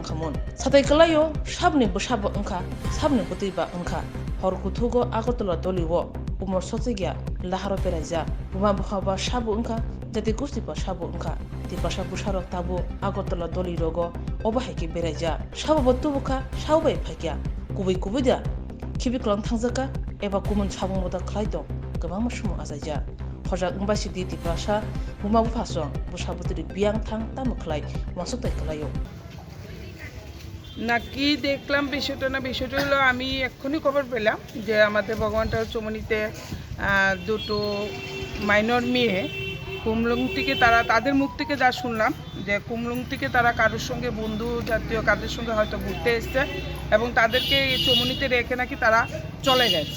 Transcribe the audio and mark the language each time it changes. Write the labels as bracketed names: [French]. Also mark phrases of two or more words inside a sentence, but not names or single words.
[Kok Borok] खामोन साथै कलायो साबनि बसाबो अंखा साबनि बतैबा अंखा हर कुथुगो आगरतला दलिव उमर सकजैग्या लाहारो बेरायजा बुमा बहाबा साबो अंखा जाति गुस्तिबा साबो अंखा तिपासा बुसारो ताबो आगरतला दलि रगो अबाहायके बेरायजा साबो बतुबुखा सावबाय फायकिया कुबै दा खिबिक्लां थांजाका एबा गुमुन साबुंबोदा खलायदं गोबां मसुमु आजायजा हजाक अंबासि di tiprasa बुमा बुफासं बुसाबुतरि बियां थां तामुखलाय वासुताय कलायो [Bangla] নাকি দেখলাম বিষয়টা হলো আমি এক্ষুনি খবর পেলাম যে আমাদের ভগবানটার চমনিতে দুটো মাইনর মেয়ে কুমলুং থেকে তাদের মুখ থেকে যা শুনলাম যে কুমলুং থেকে তারা কারোর সঙ্গে বন্ধু জাতীয় কাদের সঙ্গে হয়তো ঘুরতে এসছে এবং তাদেরকে এই চমনিতে রেখে নাকি তারা চলে গেছে।